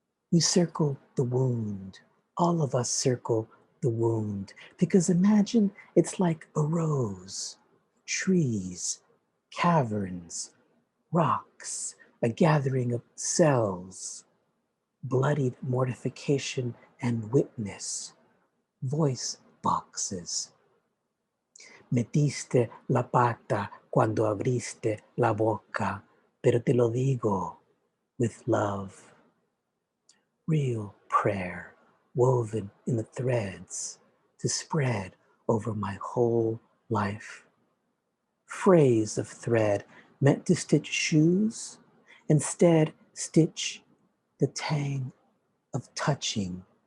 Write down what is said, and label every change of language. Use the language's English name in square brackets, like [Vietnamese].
[English] We circle the wound. All of us circle the wound, because imagine it's like a rose, trees, caverns, rocks, a gathering of cells, bloodied mortification and witness, voice boxes. [Spanish] Metiste la pata cuando abriste la boca, pero te lo digo [English] with love. Real prayer woven in the threads to spread over my whole life. Phrase of thread meant to stitch shoes, instead stitch the tang of touching.